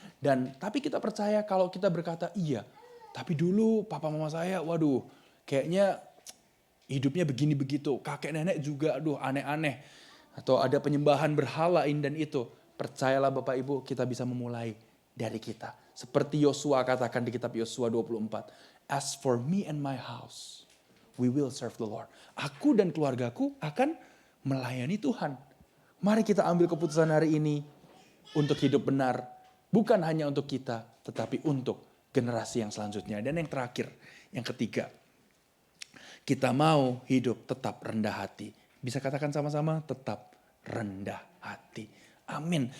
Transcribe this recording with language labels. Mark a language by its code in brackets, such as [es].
[id] Dan tapi kita percaya kalau kita berkata iya, tapi dulu papa mama saya waduh kayaknya hidupnya begini begitu. Kakek nenek juga aduh aneh-aneh. Atau ada penyembahan berhala ini dan itu. Percayalah Bapak Ibu kita bisa memulai dari kita. Seperti Yosua katakan di kitab Yosua 24. [en] As for me and my house, we will serve the Lord. [id] Aku dan keluargaku akan melayani Tuhan. Mari kita ambil keputusan hari ini untuk hidup benar. Bukan hanya untuk kita, tetapi untuk generasi yang selanjutnya. Dan yang terakhir, yang ketiga. Kita mau hidup tetap rendah hati. Bisa katakan sama-sama, tetap rendah hati. Amin.